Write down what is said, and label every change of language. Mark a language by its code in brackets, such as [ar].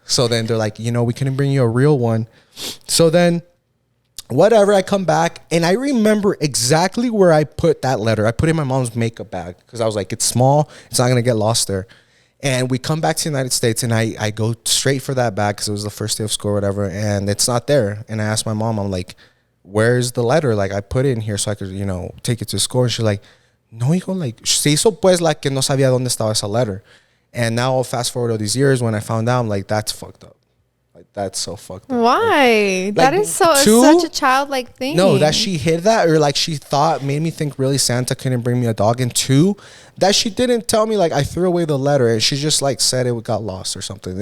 [en] So then they're like, we couldn't bring you a real one. So then, whatever, I come back, and I remember exactly where I put that letter. I put it in my mom's makeup bag because I was like, it's small. It's not going to get lost there. And we come back to the United States, and I go straight for that bag because it was the first day of school or whatever, and it's not there. And I asked my mom, I'm like, where's the letter? Like, I put it in here so I could, take it to school. And she's like, no, [es] hijo, like, se hizo pues like que no sabía dónde estaba esa letter. [en] And now, fast forward all these years, when I found out, I'm like, that's fucked up. Like, that's so fucked up. Why? Like, that is such a childlike thing. No, that she hid that, or like she thought, made me think really Santa couldn't bring me a dog. And 2, that she didn't tell me, like, I threw away the letter, and she just like said it got lost or something.